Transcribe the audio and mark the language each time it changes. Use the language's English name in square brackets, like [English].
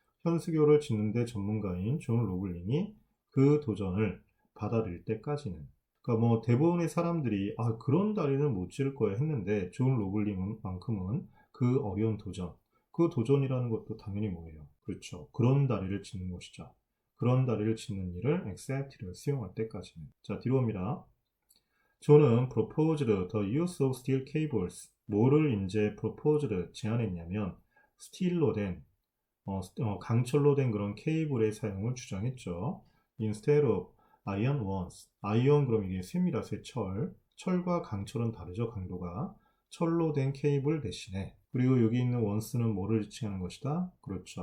[Korean] 현수교를 짓는데 전문가인 존 로블링이 그 도전을 받아들일 때까지는 그러니까 뭐 대부분의 사람들이 그런 다리는 못 지을 거야 했는데 존 로블링만큼은 그 어려운 도전 그 도전이라는 것도 당연히 뭐예요? 그렇죠. 그런 다리를 짓는 것이죠. 그런 다리를 짓는 일을 accept를 수용할 때까지는. 자, 뒤로 옵니다. [English] 존은 proposed the use of steel cables. [Korean] 뭐를 이제 proposed 제안했냐면 스틸로 된 강철로 된 그런 케이블의 사용을 주장했죠. [English] Instead of iron ones. [Korean] iron 그럼 이게 쇠입니다. 쇠철. 철과 강철은 다르죠. 강도가. 철로 된 케이블 대신에 그리고 여기 있는 원스는 뭐를 지칭하는 것이다? 그렇죠.